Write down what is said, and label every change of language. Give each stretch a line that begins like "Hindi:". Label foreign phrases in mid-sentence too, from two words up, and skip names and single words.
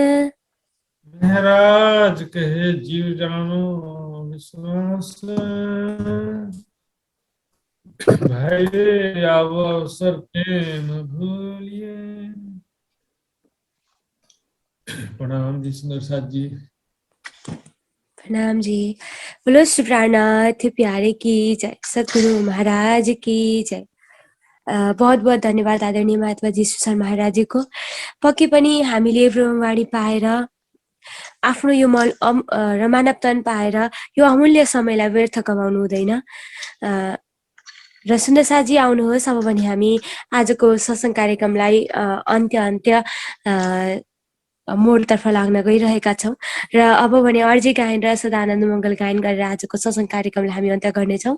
Hindi: मेहराज कहे जीव जानो विश्वास, भाई रे आवो अवसर के न भूलिए। प्रणाम जी सुंदर साथ जी। प्रणाम जी। बोलो श्री प्राणनाथ प्यारे की जय, सद्गुरु महाराज की जय। बहुत बहुत
Nepali: धन्यवाद आदरणीय महात्मा जीशु सर महाराजीको। पक्कै पनि हामीले ब्रह्मवाणी पाएर आफ्नो यो र मानवतन पाएर यो अमूल्य समयलाई व्यर्थ गराउनु हुँदैन। र सुन्दर साथजी आउनुहोस्, अब भने हामी आजको सत्सङ्ग कार्यक्रमलाई अन्त्य मोडतर्फ लाग्न गइरहेका छौँ र अब भने अर्जी गायन र सदानन्द मङ्गल गायन गरेर आजको सत्सङ्ग कार्यक्रमलाई हामी अन्त्य गर्नेछौँ।